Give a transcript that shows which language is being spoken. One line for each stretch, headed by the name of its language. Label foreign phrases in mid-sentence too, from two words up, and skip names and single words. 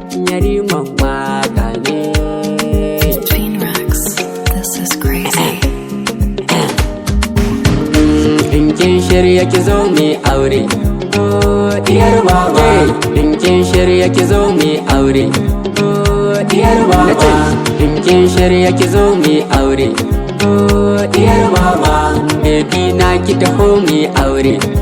Hausa: Yariman waka ne.
English: Gene Rex, this is crazy.
Hausa: In kin shirya ki zo mu yi aure. Oh, diyar baba. In kin shirya ki zo mu yi aure. Oh, diyar baba. In kin shirya ki zo mu yi aure. Oh, diyar baba, baby na ki taho mu yi aure.